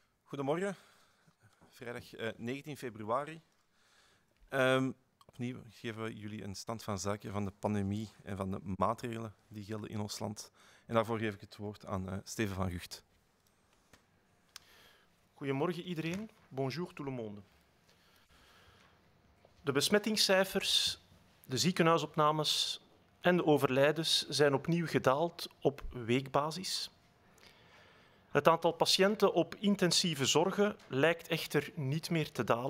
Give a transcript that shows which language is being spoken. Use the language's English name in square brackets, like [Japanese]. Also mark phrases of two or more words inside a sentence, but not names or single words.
[Dutch] Goedemorgen, vrijdag 19 februari. Opnieuw geven we jullie een stand van zaken van de pandemie en van de maatregelen die gelden in ons land. En daarvoor geef ik het woord aan Steven van Gucht. Goedemorgen iedereen, [French] bonjour tout le monde. [Dutch] De besmettingscijfers, de ziekenhuisopnames en de overlijdens zijn opnieuw gedaald op weekbasis. Het aantal patiënten op intensieve zorgen lijkt echter niet meer te dalen.